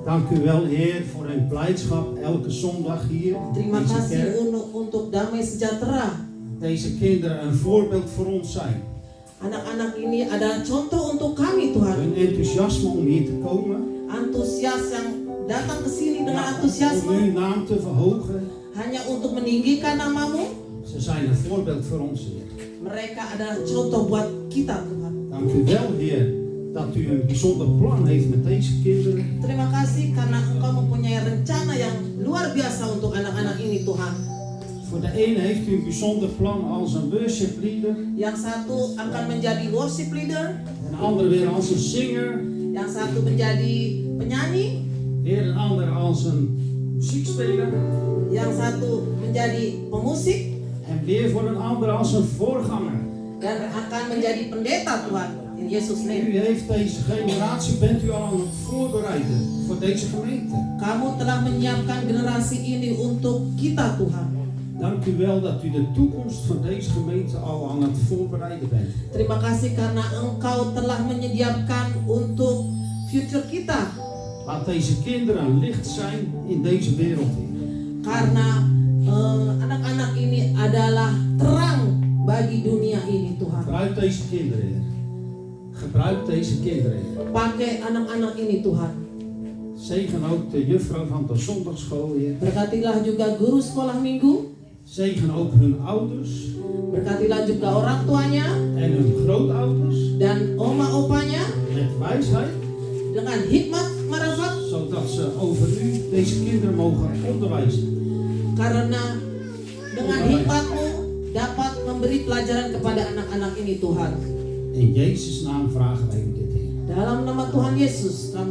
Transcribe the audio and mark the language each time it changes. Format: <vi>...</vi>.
<nl>Dank u wel, Heer, voor hun blijdschap elke zondag hier.</nl> <id>Terima</id> <nl>in deze</nl> <id>kasih</id> <nl>kerk.</nl> <id>untuk damai sejahtera.</id> <nl>Deze kinderen een voorbeeld voor ons zijn.</nl> <id>Anak-anak ini adalah contoh untuk kami Tuhan.</id> <nl>Hun enthousiasme om hier te komen.</nl> <id>Antusias yang datang ke sini dengan</id> <nl>Om</nl> <id>antusiasme</id> <nl>uw naam te verhogen.</nl> <id>hanya untuk meninggikan namamu.</id> <nl>Ze zijn een voorbeeld voor ons, Heer.</nl> <id>Mereka adalah contoh buat kita Tuhan.</id> <nl>Dank u wel, Heer, dat u een bijzonder plan heeft met deze kinderen.</nl> <id>Terima kasih karena Engkau mempunyai rencana yang luar biasa untuk anak-anak ini Tuhan.</id> <nl>Voor de ene heeft u een bijzonder plan als een worship leader.</nl> <id>Yang satu akan menjadi worship leader,</id> <nl>En de andere weer als een zinger.</nl> <id>yang satu menjadi penyanyi,</id> <nl>Weer een ander als een muziekspeler.</nl> <id>yang satu menjadi pemusik,</id> <nl>En weer voor een ander als een voorganger.</nl> <id>dan akan menjadi pendeta Tuhan.</id> <nl>In Yesus name. heeft deze generatie, bent u al aan het voorbereiden voor deze gemeente.</nl> <id>Kamu telah menyiapkan generasi ini untuk kita Tuhan.</id> <nl>Dank u wel dat u de toekomst van deze gemeente al aan het voorbereiden bent.</nl> <id>Terima kasih karena Engkau telah menyediakan untuk future kita.</id> <nl>Laat deze kinderen een licht zijn in deze wereld. Heer.</nl> <id>Karena anak-anak ini adalah terang bagi dunia ini Tuhan.</id> <nl>Gebruik deze kinderen, Heer. Gebruik deze kinderen, Heer.</nl> <id>Pakai anak-anak ini Tuhan.</id> <nl>Zegen ook de juffrouw van de zondagschool, Heer.</nl> <id>Berkatilah juga guru sekolah minggu.</id> <nl>Zegen ook hun ouders</nl> <id>Berkatilah juga orang tuanya</id> <nl>en hun grootouders</nl> <id>dan oma opanya</id> <nl>met wijsheid,</nl> <id>dengan hikmat marifat,</id> <nl>zodat ze over u deze kinderen mogen onderwijzen.</nl> <id>karena dengan hikmatmu dapat memberi pelajaran kepada anak-anak ini Tuhan.</id> <nl>In Jezus' naam vragen wij u dit, Heer.</nl> <id>Dalam nama Tuhan Yesus kami</id>